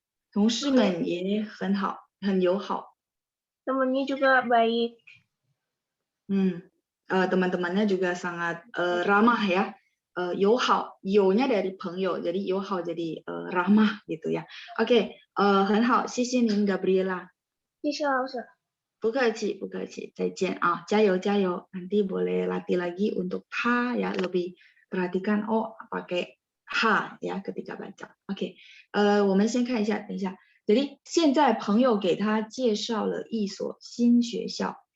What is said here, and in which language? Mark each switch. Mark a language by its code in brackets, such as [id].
[zh] 同事们也很好，很友好。 [id] Temannya juga baik. Teman-temannya juga sangat ramah ya. 友好，友nya dari 朋友， jadi 友好 jadi ramah gitu ya. [zh] Oke, 很好，谢谢您 Gabriela。谢谢老师。不客气，不客气，再见啊，加油加油， [id] nanti boleh latih lagi untuk ha ya, lebih perhatikan pakai ha ya ketika baca. [zh] Oke, 我们先看一下，等一下。jadi 现在朋友给他介绍了一所新学校。